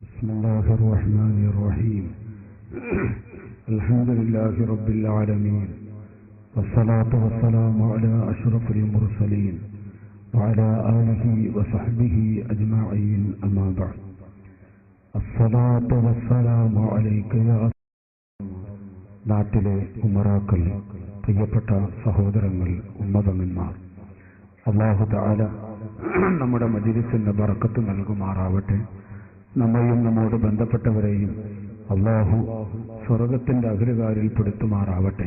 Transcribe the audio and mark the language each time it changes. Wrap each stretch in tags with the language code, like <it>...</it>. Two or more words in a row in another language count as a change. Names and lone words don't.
<ar>بسم الله الرحمن الرحيم الحمد لله رب العالمين والصلاة والسلام على أشرف المرسلين وعلى آله وصحبه أجمعين أما بعد الصلاة والسلام عليك يا</ar> <ml>നാട്ടിലെ ഉമറാക്കൾ, പ്രിയപ്പെട്ട സഹോദരങ്ങൾ, ഉമ്മതങ്ങന്മാർ, അല്ലാഹു തആല നമ്മുടെ മജ്‌ലിസിന് ബറക്കത്ത് നൽകുമാറാവട്ടെ. നമ്മയും നമ്മോട് ബന്ധപ്പെട്ടവരെയും അല്ലാഹു സ്വർഗത്തിന്റെ അഗ്രകാരിൽ പെടുത്തുമാറാവട്ടെ.</ml>